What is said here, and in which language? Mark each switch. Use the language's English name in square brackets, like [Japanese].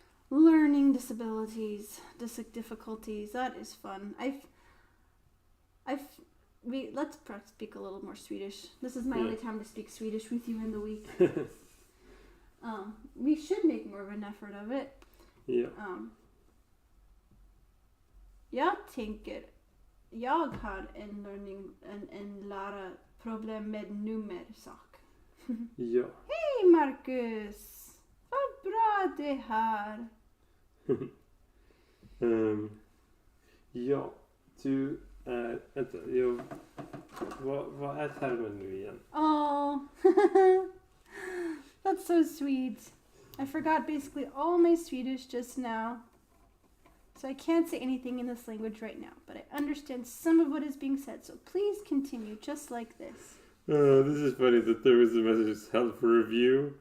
[English] Learning disabilities, difficulties. That is fun. Let's speak a little more Swedish. This is my only time to speak Swedish with you in the week. We should make more of an effort of it. Yeah. [Swedish] Jag tänker, jag har en lära problem med nummersak. Ja. Hej Marcus! Vad bra det här. Ja, du är... Vänta, vad är termen nu igen? [English] Oh, that's so sweet. I forgot basically all my Swedish just now. So I can't say anything in this language right now, but I understand some of what is being said. So please continue just like this. This is funny that there was a message held for review.